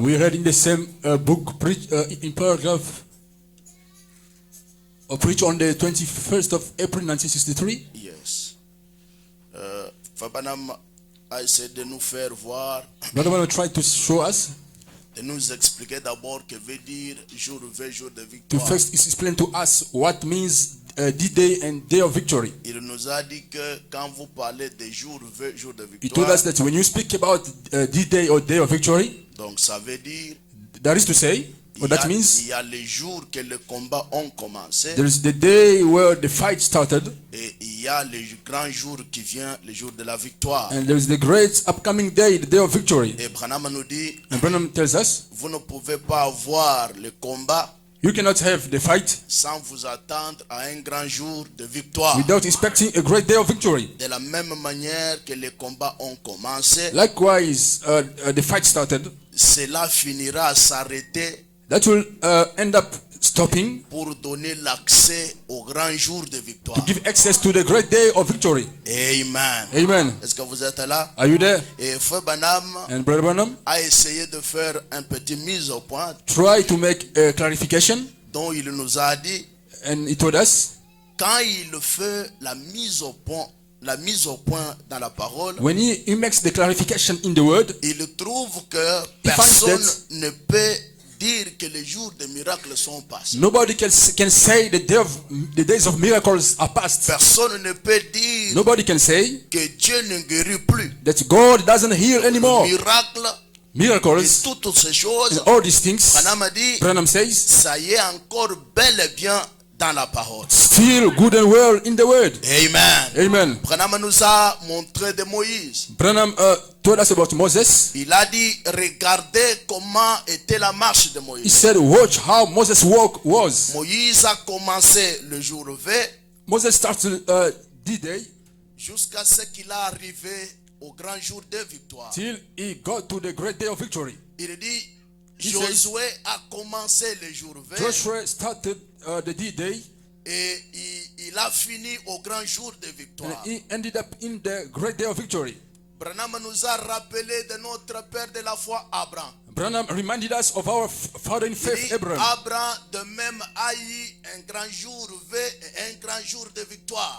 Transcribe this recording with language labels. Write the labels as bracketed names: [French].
[English] we read in the same book in paragraph preached on the 21st of April 1963. Yes. [French] Fabanam a essayé de nous faire voir, [English] Brother Branham tried to show us, [French] de nous expliquer d'abord que veut dire jour V, jour de [English] to [French] victoire. [English] first explain to us what means D-Day and Day of Victory. [French] Il nous a dit que quand vous parlez de jour V, jour de [English] He told [French] victoire, [English] us that when you speak about D-Day or Day of Victory, [French] donc ça veut dire [English] that is to say, what that [French] il [English] means, [French] y a les jours que les combats ont commencé [English] there is the day where the fight started, [French] et il y a le grand jour qui vient, le jour de la victoire. [English] and there is the great upcoming day, the Day of Victory. [French] Et Branham nous dit, [English] And Branham tells us, [French] vous ne pouvez pas avoir le combat [English] you cannot have the fight [French] sans vous attendre à un grand jour de victoire. [English] without expecting a great day of victory. [French] De la même manière que les combats ont commencé, [English] Likewise, the fight started. [French] cela finira à s'arrêter [English] That will end up stopping [French] pour donner l'accès au grand jour de victoire. [English] to give access to the great day of victory. [French] Amen. [English] Amen. [French] Est-ce que vous êtes là? [English] Are you there? [French] Et Frère Branham [English] And Brother Branham, [French] a essayé de faire un petit mise au point [English] try to make a clarification, [French] dont il nous a dit, [English] and he told us, [French] quand il fait la mise au point dans la parole, [English] when he makes the clarification in the word, [French] il trouve que [English] He finds [French] personne [English] that- [French] ne peut dire que les jours de miracles sont passés. [English] nobody can say the days of miracles are past. [French] Personne ne peut dire [English] Nobody can say [French] que Dieu ne guérit plus. [English] that God doesn't heal anymore. [French] Miracles et [English] Miracles [French] toutes ces choses, [English] and all these things, [French] Branham a dit, [English] Branham says, [French] ça y est encore bel et bien dans la parole. [English] still good and well in the word. [French] Amen. [English] Amen. [French] Branham nous a montré de Moïse. [English] Branham told us about Moses. [French] Il a dit, regardez comment était la marche de [English] He [French] Moïse. [English] said, watch how Moses' walk was. [French] Moïse a commencé le jour V [English] Moses started D-Day [French] jusqu'à ce qu'il a arrivé au grand jour de victoire. [English] till he got to the great day of victory. [French] Il dit, [English] He [French] Josué a commencé le jour V [English] Joshua started the D-Day [French] et il a fini au grand jour de [English] and [French] victoire. [English] he ended up in the great day of victory. [French] Branham nous a rappelé de notre père de la foi, Abraham. [English] Branham reminded us of our father in [French] Il [English] faith, [French] dit, [English] Abraham. [French] Abraham de même a eu un grand jour V et un grand jour de victoire.